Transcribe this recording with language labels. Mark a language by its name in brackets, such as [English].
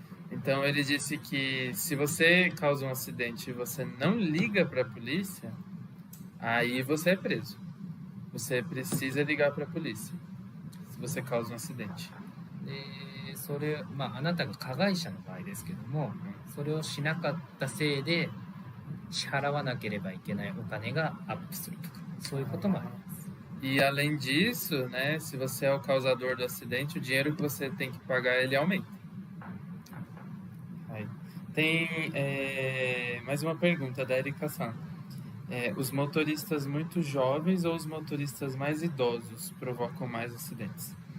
[Portuguese] Então ele disse que se você causa um acidente e você não liga para a polícia, aí você é preso. Você precisa ligar para a polícia se você causa um acidente. [Japanese] それあなたが加害者の場合ですけども、それをしなかったせいで支払わなければいけないお金がアップするとか、そういうこともあります。 [Portuguese] E além disso, né, se você é o causador do acidente, o dinheiro que você tem que pagar ele aumenta. Tem mais uma pergunta da Erika San. os motoristas muito jovens ou os motoristas mais idosos provocam mais acidentes.